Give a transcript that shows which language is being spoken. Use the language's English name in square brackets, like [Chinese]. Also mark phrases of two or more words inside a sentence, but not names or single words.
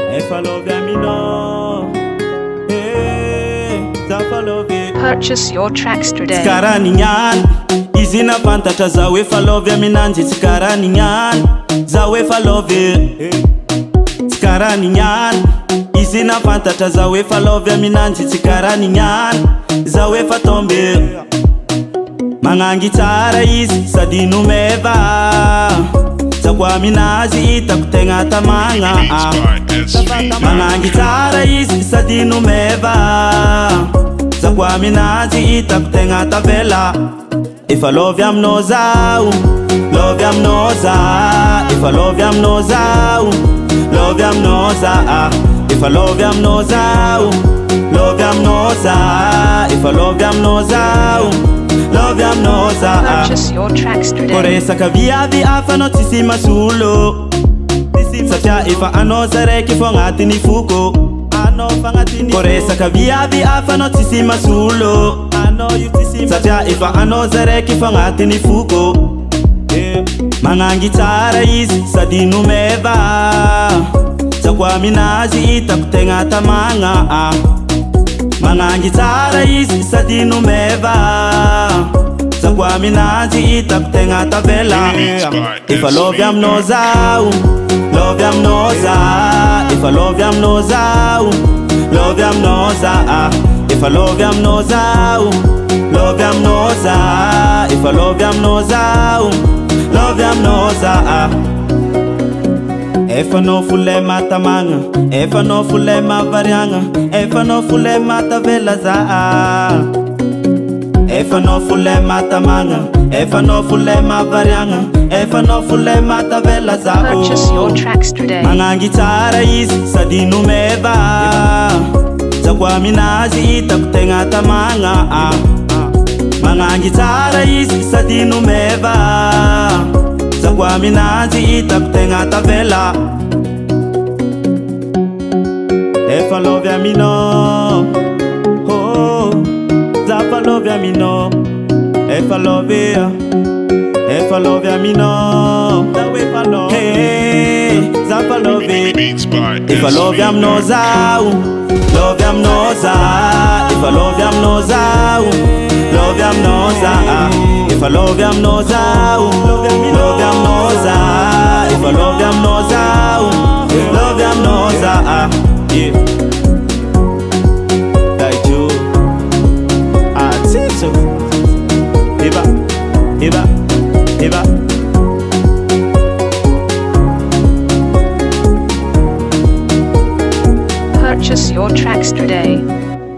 [English] If I love ya, me know. Hey, if I love you. Purchase your tracks today. [Malagasy] Tsikara ninyani izina fantatra zaho efa love aminanjy. Tsikara ninyani zaho efa love. Tsikara ninyani izina fantatra zaho efa love aminanjy. Tsikara ninyani zaho efa tombe. Manangy tsara izy sady nomeva. Zako aminazy hitako tegna tamagna. Manangy tsara izy sady nomeva. Zako aminazy hitako tegna tavela. [English] If I love ya [Malagasy] aminao zaho, [English] love ya [Malagasy] aminao zaho. [English] If I love ya [Malagasy] aminao zaho, [English] love ya [Malagasy] aminao zaho. [English] If I love ya [Malagasy] aminao zaho, [English] love ya [Malagasy] aminao zaho. [English] If I love ya [Malagasy] aminao zaho, [English] love ya [Malagasy] aminao zaho. [English] Purchase your tracks today. [Malagasy] Koresaka viavy hafa anao tsisy masolo. Satria efa anao zaraiky fô agnatiny foko. Koresaka viavy hafa anao tsisy masolo. Satria efa anao zaraiky fô agnatiny foko. Manangy tsara izy sady nomeva. Zako aminazy hitako tegna tamagna. Manangy tsara izy sady nomeva. Zako aminazy hitako tegna tavela. [English] If I love ya [Malagasy] aminao zaho, [English] love ya [Malagasy] aminao zaho. [English] If I love ya [Malagasy] aminao zaho, [English] love ya [Malagasy] aminao zaho. [English] If I love ya [Malagasy] aminao zaho, [English] love ya [Malagasy] aminao zaho. [English] If I love ya [Malagasy] aminao zaho, [English] love ya [Malagasy] aminao zaho. Efa no fule matamagna, efa no fule mavariagna, efa no fule matavela zaho. Efa no fule matamagna, efa no fule mavariagna, efa no fule matavela zaho. [English] Purchase your tracks today. [Malagasy] Manangy tsara izy sady nomeva. Zako aminazy hitako tegna tamagna. Manangy tsara izy sady nomeva. Zako aminazy hitako tegna tavela. [English] If I love ya me know. Oh, if I love ya me know. If I love ya, if I love ya me know. Hey, if I love ya. If I love ya me know zaho, love ya me know zaho. If I love ya me know zaho, love ya me know zaho. If I love ya me know zaho, love ya me know zaho. If I love ya me know zaho, love ya me know zaho. Yeah. Like you, I think so. Eva, Eva, Eva. Purchase your tracks today.